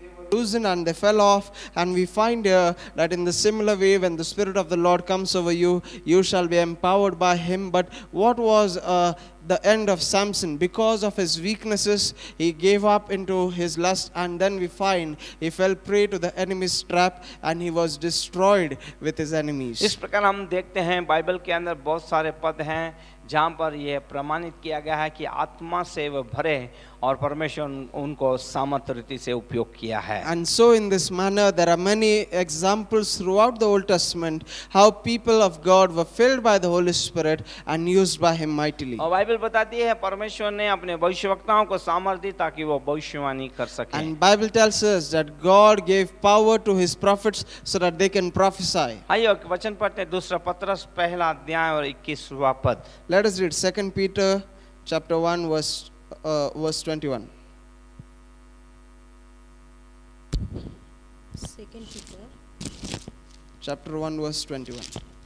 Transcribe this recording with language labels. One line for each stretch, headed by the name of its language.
English: Loosened and they fell off, and we find here that in the similar way, when the Spirit of the Lord comes over you, you shall be empowered by Him. But what was the end of Samson? Because of his weaknesses, he gave up into his lust, and then we find he fell prey to the enemy's trap and he was destroyed with his enemies.
Hindi: इस प्रकार हम देखते हैं Bible के अंदर बहुत सारे पद हैं जहाँ पर यह प्रमाणित किया गया है कि आत्मा से वह भरे और परमेश्वर उनको सामर्थ्य रीति से उपयोग किया है।
English: And so in this manner there are many examples throughout the Old Testament how people of God were filled by the Holy Spirit and used by Him mightily.
Hindi: और बाइबल बताती है परमेश्वर ने अपने भविष्यवक्ताओं को सामर्थ्य दी ताकि वो भविष्यवाणी कर सकें।
English: And Bible tells us that God gave power to His prophets so that they can prophesy.
Hindi: आइए वचन पढ़ते हैं, दूसरा पत्रस पहला अध्याय और 21वां पद।
English: Let us read 2 Peter chapter 1 verse 21. 2 chapter 1 verse 21.